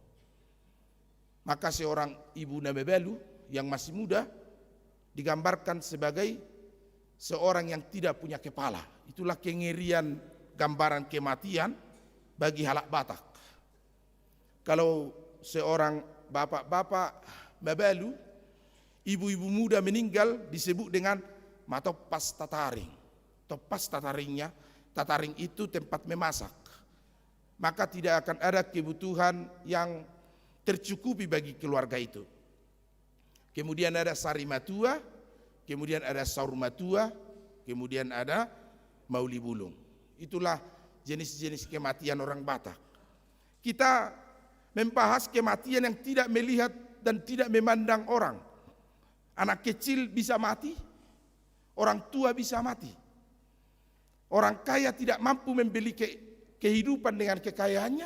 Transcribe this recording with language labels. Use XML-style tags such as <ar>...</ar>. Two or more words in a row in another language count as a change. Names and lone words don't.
<id>Maka seorang ibu nabebelu yang masih muda digambarkan sebagai seorang yang tidak punya kepala. Itulah kengerian gambaran kematian bagi halak Batak. Kalau seorang bapak-bapak babelu, ibu-ibu muda meninggal disebut dengan</id> <bbc>matopas tataring. Topas tataringnya,</bbc> <id>tataring itu tempat memasak. Maka tidak akan ada kebutuhan yang tercukupi bagi keluarga itu. Kemudian ada sarimatua, kemudian ada saurmatua, kemudian ada</id> <bbc>mauli bulung.</bbc> <id>Itulah jenis-jenis kematian orang Batak. Kita membahas kematian yang tidak melihat dan tidak memandang orang. Anak kecil bisa mati, orang tua bisa mati. Orang kaya tidak mampu membeli kehidupan dengan kekayaannya.</id>